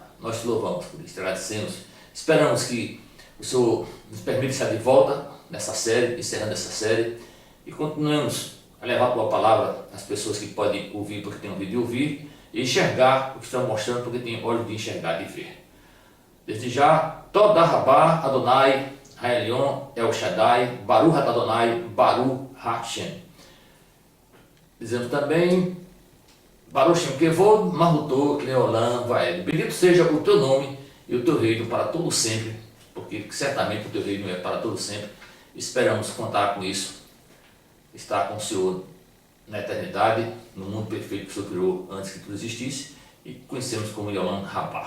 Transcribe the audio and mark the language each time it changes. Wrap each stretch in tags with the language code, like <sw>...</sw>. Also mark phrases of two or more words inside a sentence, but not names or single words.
<pt>Nós te louvamos por isso, te agradecemos. Esperamos que o Senhor nos permita estar de volta nessa série, encerrando essa série, e continuemos a levar a tua palavra às pessoas que podem ouvir porque têm ouvido e ouvir, e enxergar o que estão mostrando porque têm olhos de enxergar e ver. Desde já,</pt> <he>תודה רבה, אדוני, העליון, אל שדי, ברוך אדוני, ברוך השם.</he> <pt>Dizemos também,</pt> <he>ברוך שם כבוד מלכותו לעולם ועד.</he> <pt>Bendito seja o teu nome e o teu reino para todo sempre, porque certamente o teu reino é para todo sempre. Esperamos contar com isso, estar com o Senhor na eternidade, no mundo perfeito que o Senhor criou antes que tudo existisse, e conhecemos como</pt> <he>עולם הבא.</he>